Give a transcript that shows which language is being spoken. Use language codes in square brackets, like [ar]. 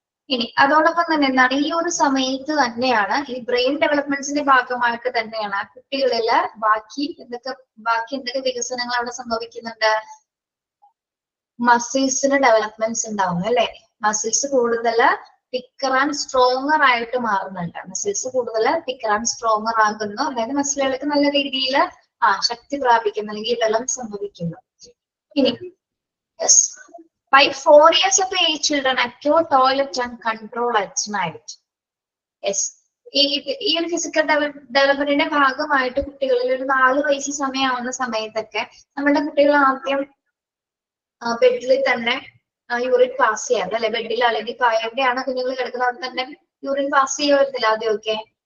[ml] ഇനി അതോടൊപ്പം തന്നെ എന്താണ് ഈ ഒരു സമയത്ത് തന്നെയാണ് ഈ ബ്രെയിൻ ഡെവലപ്മെന്റ്സിന്റെ ഭാഗമായിട്ട് തന്നെയാണ് കുട്ടികളില് ബാക്കി എന്തൊക്കെ വികസനങ്ങൾ അവിടെ സംഭവിക്കുന്നുണ്ട്. മസിൽസിന് ഡെവലപ്മെന്റ്സ് ഉണ്ടാവും അല്ലെ. മസിൽസ് കൂടുതൽ [en] thicker and stronger [ml] ആയിട്ട് മാറുന്നുണ്ട്. മസിൽസ് കൂടുതൽ [en] thicker and stronger [ml] ആകുന്നു. അതായത് മസിലുകൾക്ക് നല്ല രീതിയിൽ ശക്തി പ്രാപിക്കുന്നു അല്ലെങ്കിൽ ബലം സംഭവിക്കുന്നു. ഇനി [en] by 4 years of age children acquire toilet and control at night. [ml] Yes, ഈ ഒരു ഫിസിക്കൽ ഡെവലപ്മെന്റിന്റെ ഭാഗമായിട്ട് കുട്ടികളിൽ ഒരു 4 വയസ്സ് സമയമാവുന്ന സമയത്തൊക്കെ നമ്മുടെ കുട്ടികൾ ആദ്യം ബെഡിൽ തന്നെ യൂറിൻ പാസ് ചെയ്യാറ് അല്ലെ. ബെഡിൽ അല്ലെങ്കിൽ എവിടെയാണ് കുഞ്ഞുങ്ങൾ കിടക്കുന്നത് അവിടെ തന്നെ യൂറിൻ പാസ് ചെയ്യുമായിരുന്നില്ല ആദ്യമൊക്കെ.